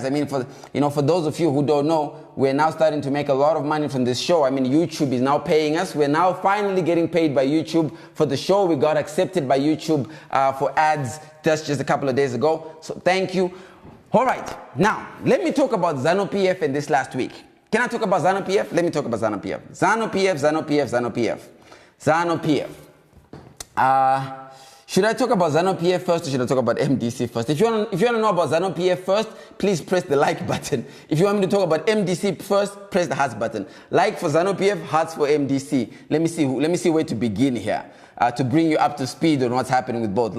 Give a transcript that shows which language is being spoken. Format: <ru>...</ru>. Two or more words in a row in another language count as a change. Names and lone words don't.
<en>I mean, for those of you who don't know, we're now starting to make a lot of money from this show. I mean, YouTube is now paying us. We're now finally getting paid by YouTube for the show. We got accepted by YouTube for ads just a couple of days ago. So thank you. All right, now, let me talk about Zanu PF in this last week. Can I talk about Zanu PF? Let me talk about Zanu PF. Zanu PF. Should I talk about Zanu PF first or should I talk about MDC first? If you want to know about Zanu PF first, please press the like button. If you want me to talk about MDC first, press the hearts button. Like for Zanu PF, hearts for MDC. Let me see where to begin here to bring you up to speed on what's happening with both.</en>